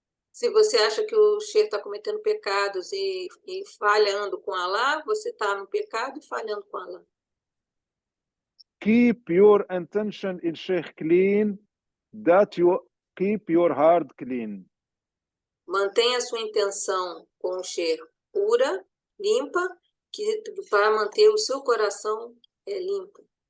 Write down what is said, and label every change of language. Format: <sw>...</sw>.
<pt>Se você acha que o Sheikh está cometendo pecados e falhando com Allah, você está no pecado e falhando com Allah.</pt> <en>Keep your intention in Sheikh clean, that you keep your heart clean.</en> <pt>Mantenha a sua intenção com o Sheikh pura, limpa, para manter o seu coração limpo.</pt>